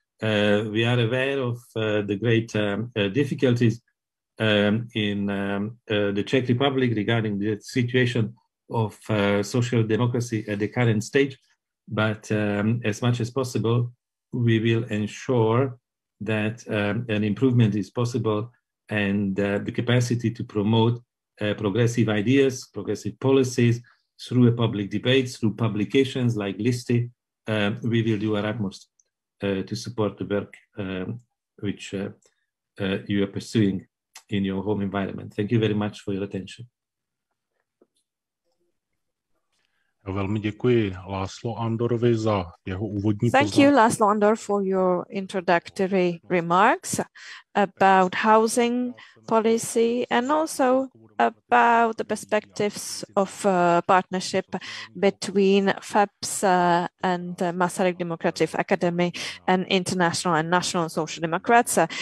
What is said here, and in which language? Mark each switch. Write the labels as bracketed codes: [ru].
[en] We are aware of the great difficulties in the Czech Republic regarding the situation of social democracy at the current stage, but as much as possible, we will ensure that an improvement is possible, and the capacity to promote progressive ideas, progressive policies through a public debate, through publications like Listy. We will do our utmost to support the work which you are pursuing in your home environment. Thank you very much for your attention. [cs] Velmi děkuji László Andorovi za jeho úvodní [en] Thank [cs] poznámky. [en] you, László Andor, for your introductory remarks about housing policy and also about the perspectives of partnership between FEPS and Masaryk Democratic Academy and International and National Social Democrats.